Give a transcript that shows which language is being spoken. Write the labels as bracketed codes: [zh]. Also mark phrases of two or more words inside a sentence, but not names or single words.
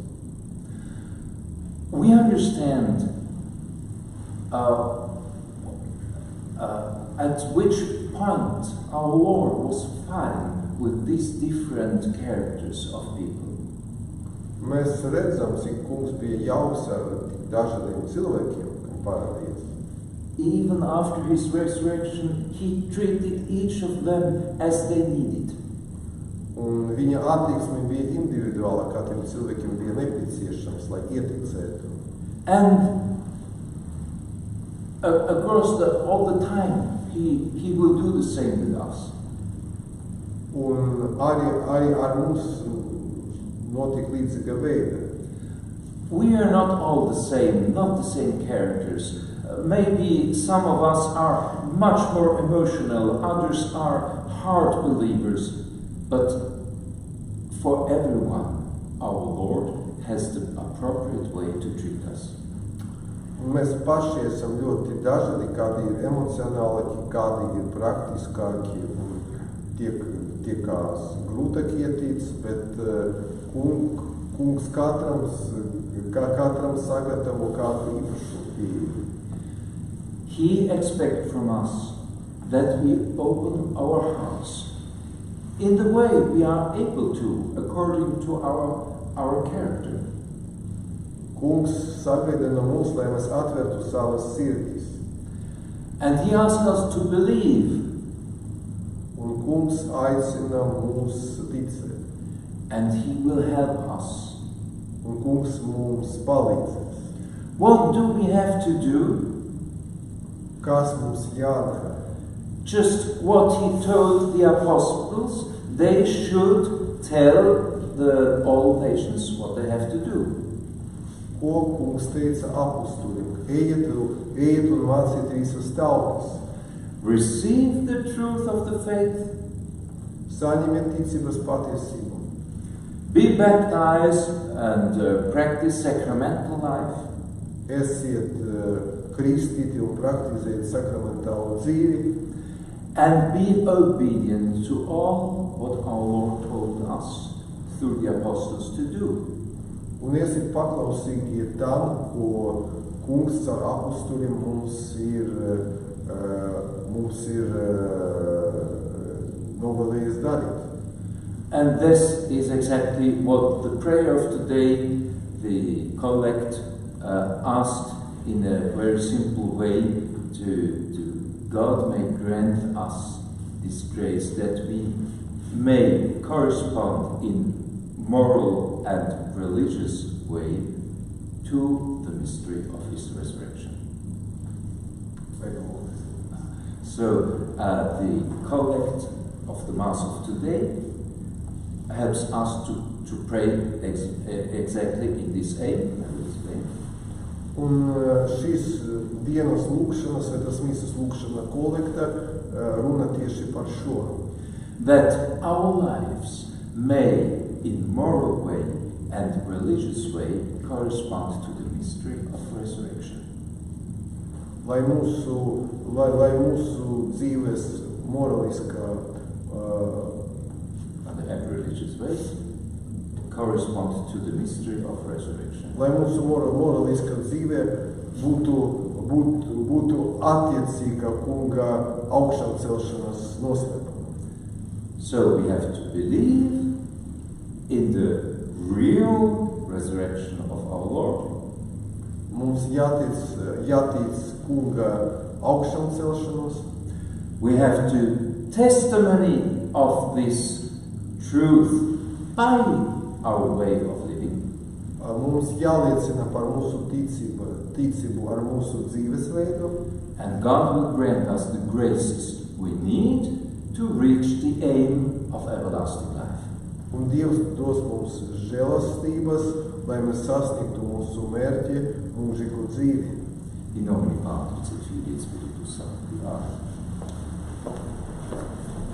[en] We understand at which point our Lord was fine with these different characters of people. [lv] Mēs redzam, cik kungs bija jauks ar dažādiem cilvēkiem, kam parādījās. [en] Even after his resurrection, he treated each of them as they needed. [lv] Un viņa attieksme bija individuāla, katram cilvēkiem bija nepieciešams, lai ieticētu. [en] And across all the time, he will do the same with us. [lv] Un arī ar mums notika līdzīga veida. [en] We are not all the same, not the same characters. Maybe some of us are much more emotional, others are hard believers, but for everyone, our Lord has the appropriate way to treat us. [lv] Un mēs paši esam ļoti dažādi, kādi ir emocionālāki, kādi ir praktiskāki un tiekās grūtāk ietīts, bet kungs katram sagatavo kādu īpašu pieeju. [en] He expects from us that we open our hearts in the way we are able to, according to our character. [lv] Kungs sagaida no mums, lai mēs atvertu savas sirdis. [en] And he asks us to believe. [lv] Un kungs aicina mūs ticēt. [en] And he will help us. [lv] Un kungs mums palīdzēs. [en] What do we have to do? [lv] kas mums jādara. [en] Just what he told the apostles, they should tell all nations what they have to do. [lv] Ko kungs teica apustuļiem? Ejiet un māciet visas tautas. [en] Receive the truth of the faith. [lv] Saņemiet ticības patiesību. [en] Be baptized and practice sacramental life. [lv] Esiet kristīti un praktizējiet sakramentālo dzīvi. [en] And be obedient to all what our Lord told us through the apostles to do. [lv] Un esiet paklausīgi tam, ko kungs ar apustuļiem mums ir novēlējis darīt. [en] And this is exactly what the prayer of today, the collect, asked in a very simple way to God may grant us this grace that we may correspond in moral and religious way to the mystery of His resurrection. So the collect of the Mass of today helps us to pray exactly in this aim. I will explain. [lv] Un šīs dienas lūkšanas, vai tas misas lūkšana kolekta, runa tieši par šo. [en] That our lives may, in moral way and religious way, correspond to the mystery of resurrection. [lv] Lai mūsu dzīves moraliskā [en] and religious way correspond to the mystery of resurrection. [lv] Lai mūsu moraliskā dzīve būtu attiecīga kunga augšām celšanas noslēpumam. [en] So we have to believe in the real resurrection of our Lord. [lv] Mums jātic kunga augšām celšanos. [en] We have to testimony of this truth by our way of living. [lv] Mums jāliecina par mūsu ticību ar mūsu dzīvesveidu. [en] And God will grant us the graces we need to reach the aim of everlasting life. [lv] Un Dievs dos mums žēlastības, lai mēs sasniegtu mūsu mērķi, mūžīgo dzīvi. [la] In nomine Patris et Filii et Spiritus Sancti. Amen.